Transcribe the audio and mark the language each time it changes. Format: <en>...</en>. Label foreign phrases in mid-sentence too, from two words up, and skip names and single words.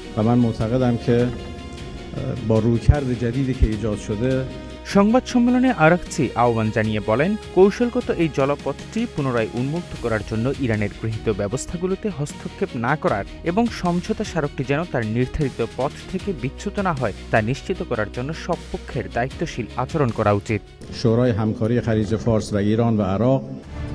<bn>সংবাদ সম্মেলনে আরাগচি আহ্বান জানিয়ে বলেন, কৌশলগত এই জলপথটি পুনরায় উন্মুক্ত করার জন্য ইরানের গৃহীত ব্যবস্থাগুলোতে হস্তক্ষেপ না করার এবং সমঝোতা স্মারকটি যেন তার নির্ধারিত পথ থেকে বিচ্যুত না হয় তা নিশ্চিত করার জন্য সব পক্ষের দায়িত্বশীল আচরণ করা উচিত।</bn> <fa>شورای همکاری خلیج فارس و ایران و عراق</fa>